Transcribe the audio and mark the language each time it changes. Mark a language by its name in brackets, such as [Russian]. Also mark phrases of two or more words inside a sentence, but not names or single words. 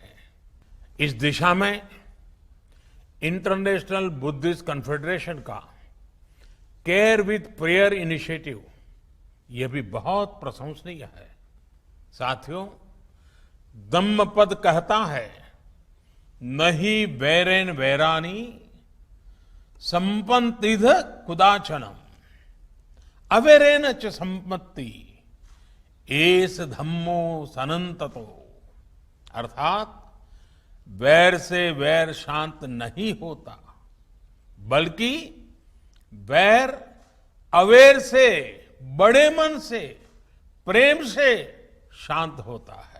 [Hindi] इस दिशा में इंटरनेशनल बुद्धिस्ट कॉन्फेडरेशन का केयर विथ प्रेयर इनिशिएटिव यह भी बहुत प्रशंसनीय है। साथियों, धम्मपद कहता है, [Pali] नहीं वैरेन वैरानी संपन्तिध कुदाचनम अवेरेन च संपत्ति एस धम्मो सनंततो। [Hindi] अर्थात वैर से वैर शांत नहीं होता, बल्कि वैर अवेर से, बड़े मन से, प्रेम से शांत होता है।